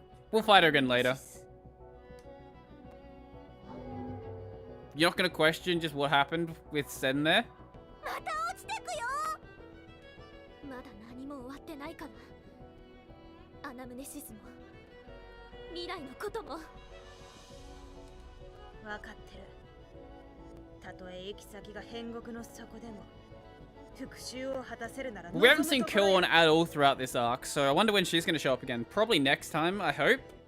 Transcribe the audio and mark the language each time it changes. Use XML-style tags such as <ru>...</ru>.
<en>We'll fight her again later. You're not gonna question just what happened with Sen there?</en> <ja>また落ちてくよ。まだ何も終わってないから。アナムネシスも未来のことも。分かってる。たとえ行き先が変国の底でも復讐を果たせるなら</ja> <en>We haven't seen</en> <ja>望むところへ</ja> <en>Kiln at all throughout this arc, so I wonder when she's going to show up again. Probably next time, I hope.</en>